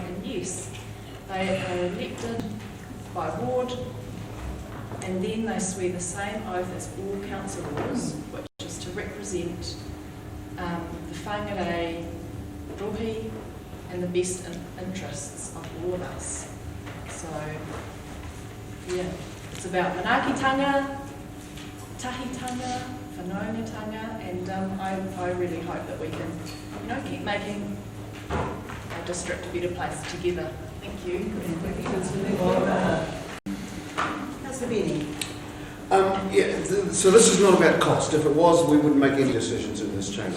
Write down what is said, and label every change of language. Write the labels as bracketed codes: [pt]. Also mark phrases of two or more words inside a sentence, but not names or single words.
[en] And yes, they are elected by ward, and then they swear the same oath as all councillors, which is to represent the whangarei, rohi, and the best interests of all of us. So, yeah, it's about [mi] manaakitanga, tahitanga, whanaungatanga, [en] and I really hope that we can, keep making our district a better place together. Thank you. Councillor Benny. So this is not about cost. If it was, we wouldn't make any decisions in this chamber.